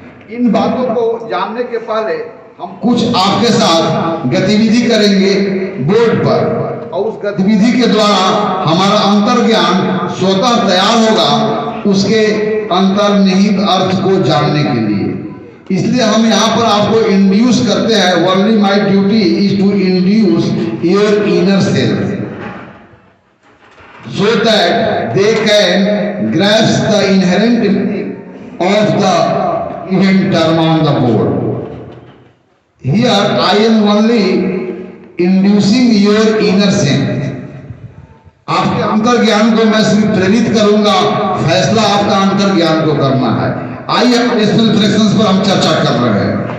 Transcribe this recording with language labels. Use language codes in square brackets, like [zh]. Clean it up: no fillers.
[hi] इन बातों को जानने के पहले हम कुछ आपके साथ गतिविधि करेंगे बोर्ड पर, और उस गतिविधि के द्वारा हमारा अंतर ज्ञान स्वतः तैयार होगा उसके अंतर्निहित अर्थ को जानने के लिए। इसलिए हम यहाँ पर आपको इंड्यूस करते हैं। [en] Only my duty is to induce your inner self so that they can grasp the inherent meaning of the given term on the board. Here I am only inducing your inner sense. [hi] आपके अंतर ज्ञान को मैं सिर्फ प्रेरित करूंगा, फैसला आपका अंतर ज्ञान को करना है। आइए डेसिमल फ्रैक्शंस पर हम चर्चा कर रहे हैं।